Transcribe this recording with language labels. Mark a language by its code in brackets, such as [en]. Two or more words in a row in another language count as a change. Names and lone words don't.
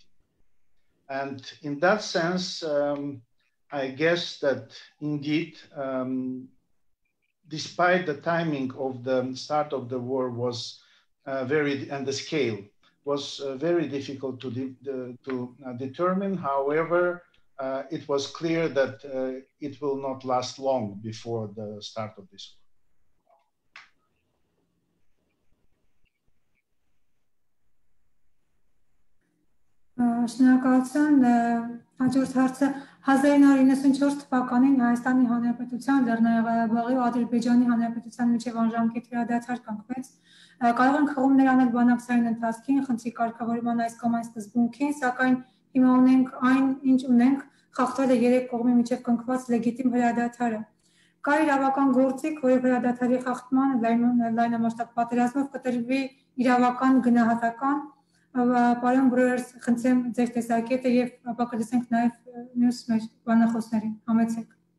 [en] And in that sense, I guess that indeed, despite the timing of the start of the war was and the scale was very difficult to determine. However, it was clear that it will not last long before the start of this war. [hy] Շնորհակալություն, հաջորդ հարցը 1994 թվականին Հայաստանի Հանրապետության, Լեռնային Ղարաբաղի ու Ադրբեջանի Հանրապետության միջև անժամկետ հրադադար կնքվեց։ Կարող են խաղումներ անել բանակցային ընթացքին, խնդրի կարգավորման այս կամ այն սկզբունքին, սակայն հիմա ունենք այն, ինչ ունենք, խախտվել է երեք կողմի միջև կնքված լեգիտիմ հրադադարը։ Կա իրավական գործիք, որը հրադադարի խախտման լայնամասշտաբ պատերազմով կտրվի իրավական գնահատական։ Պարոն Բրոյերս, խնդրեմ ձեր տեսակետը եւ ապա կլսենք նաեւ մյուս մեր բանախոսներին։ Համեցեք։